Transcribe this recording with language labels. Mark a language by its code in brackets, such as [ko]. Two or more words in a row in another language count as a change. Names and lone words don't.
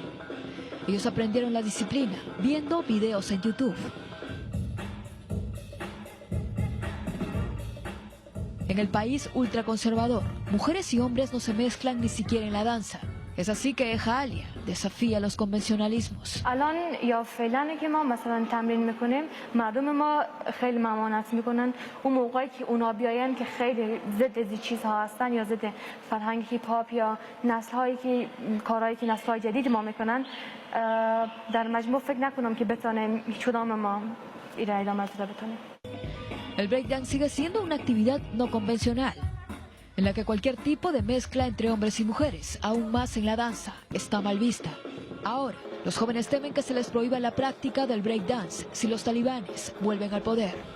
[es] Ellos aprendieron la disciplina viendo videos en YouTube. En el país ultraconservador, mujeres y hombres no se mezclan ni siquiera en la danza. Es así que Ejalia desafía los convencionalismos. [fa] الان یا فعلا که ما مثلا تمرین میکنیم مردم ما خیلی ممانعت میکنن اون موقعی که اونا بیاین که خیلی ضد از چیزها هستن یا ضد فرهنگ هیپ هاپ یا نسل‌هایی که کارهایی که نسل‌های جدید ما میکنن در مجموع فکر نکنم که بتونیم هیچ کدام ما این ادامه بتونیم. [es] El breakdance sigue siendo una actividad no convencional, en la que cualquier tipo de mezcla entre hombres y mujeres, aún más en la danza, está mal vista. Ahora, los jóvenes temen que se les prohíba la práctica del breakdance si los talibanes vuelven al poder.